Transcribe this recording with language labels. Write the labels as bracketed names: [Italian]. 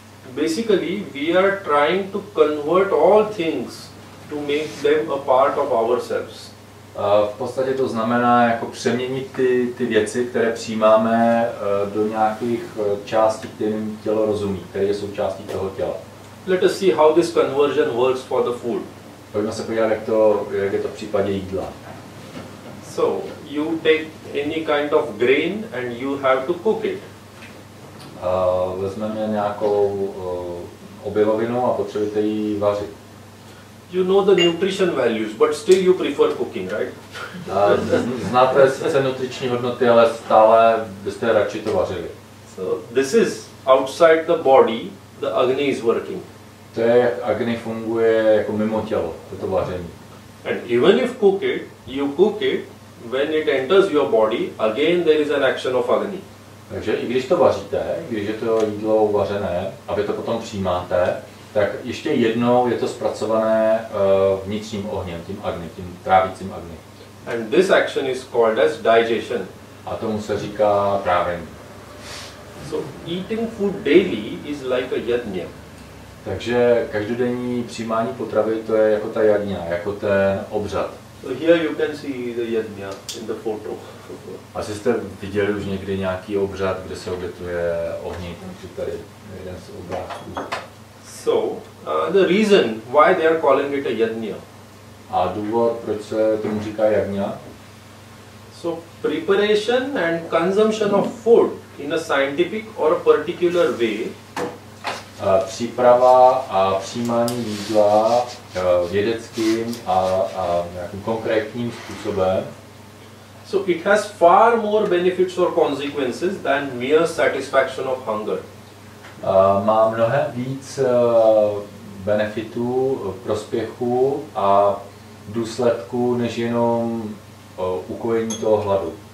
[English] Basically, we are trying to convert all things to make them a part of ourselves. [Czech] V podstatě to znamená jako přeměnit ty věci, které přijímáme, do nějakých částí, kterým tělo rozumí, které jsou součástí toho těla. [English] Let us see how this conversion works for the food. [Czech] Pojďme se podívat, jak je to v případě jídla. [English] So, you take any kind of grain and you have to cook it. [Czech] Vezmeme nějakou obilovinu a potřebujete ji vařit. [English] You know the nutrition values, but still you prefer cooking, right? [Czech] Znáte sice nutriční hodnoty, ale stále byste radši to vařili. [English] So, this is outside the body, the Agni is working. [Czech] To je, jak Agni funguje jako mimo tělo, toto vaření. [English] And even if you cook it, when it enters your body, again there is an action of Agni. [Czech] Takže i když to vaříte, když je to jídlo uvařené a vy to potom přijímáte, tak ještě jednou je to zpracované vnitřním ohněm, tím Agni, tím trávícím Agni. [English] And this action is called as digestion. [Czech] A tomu se říká trávení. [English] So eating food daily is like a yajna. [Czech] Takže každodenní přijímání potravy to je jako ta jagňa, jako ten obřad. [English] So here you can see the yajna in the photo. [Czech] Asi jste viděli už někdy nějaký obřad, kde se obětuje ohni, takže tady jeden z obrázků. [English] So the reason why they are calling it a yajna. [Czech] A důvod, proč se tomu říká jagňa? [English] So preparation and consumption of food in a scientific or a particular way. [Czech] Příprava a přijímání jídla vědeckým a nějakým konkrétním způsobem. [English] So it has far more benefits or consequences than mere satisfaction of hunger. [Czech] Má mnohem víc benefitů, prospěchů a důsledku než jenom ukojení toho hladu.